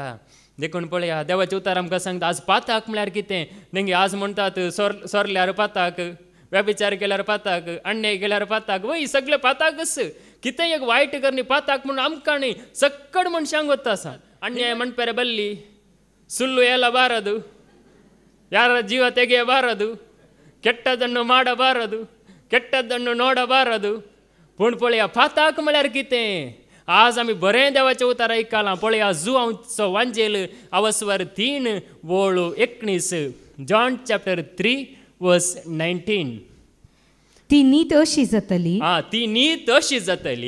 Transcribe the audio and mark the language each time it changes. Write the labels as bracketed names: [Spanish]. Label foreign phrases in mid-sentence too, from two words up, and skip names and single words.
[Konkani] देखून पळया देवाचे उतार आमकां सांगता आज पाताक म्हळ्यार कितें न्ही. आज म्हणटात सोरल्यार पाताक, व्यभिचार केल्यार पाताक, अन्याय केल्यार पाताक, वय सगळे पाताकच. कितें एक वायट करणी पाताक म्हणून आमकां न्ही सक्कड मनशांक वता आसा. अन्याय म्हणपेरे बल्ली, [Kannada] ಸುಳ್ಳು ಹೇಳಬಾರದು, ಯಾರ ಜೀವ ತೆಗೆಯಬಾರದು, ಕೆಟ್ಟದನ್ನು ಮಾಡಬಾರದು, ಕೆಟ್ಟದನ್ನು ನೋಡಬಾರದು. [Konkani] पूण पळया पाताक म्हळ्यार कितें? आज आमी बरें देवाचें उतार आयकलां. पळया जुआंचो वांजेल आवस्वर 3:19. [English] John chapter 3:19. [Konkani] ती नीत अशी जातली. ती नीत अशी जातली.